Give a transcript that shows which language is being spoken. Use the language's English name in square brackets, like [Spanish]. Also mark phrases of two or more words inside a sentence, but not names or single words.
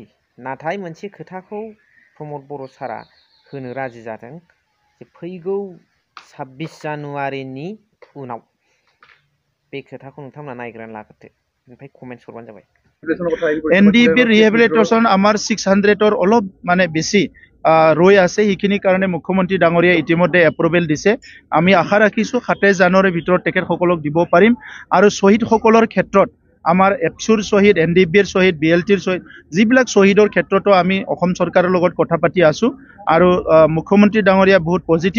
[Bodo] नाथाय मोनसे खोथाखौ प्रमद बर' सारा होनो राजि जादों जे फैगौ 26 जानुवारिनि उनाव बे खोथाखौ नोंथांमोना नायग्रोनानै लाग्रोदो ओमफ्राय कमेन्ट्स हरबानो जाबाय। [Assamese] एनडिपি रिहेबिलिटेशन आमार 600 অলপ মানে বেছি ৰৈ আছে। সেইখিনি কাৰণে মুখ্যমন্ত্ৰী ডাঙৰীয়া ইতিমধ্যে এপ্ৰুভেল দিছে। আমি আশা ৰাখিছোঁ 27 জানুৱাৰীৰ ভিতৰত তেখেতসকলক দিব পাৰিম। আৰু শ্বহীদসকলৰ ক্ষেত্ৰত আমাৰ এপছুৰ শ্বহীদ, এনডিপিৰ শ্বহীদ, বিএলটিৰ শ্বহীদ যিবিলাক শ্বহীদৰ ক্ষেত্ৰতো আমি অসম চৰকাৰৰ লগত কথা পাতি আছোঁ আৰু মুখ্যমন্ত্ৰী ডাঙৰীয়া বহুত পজিটিভ।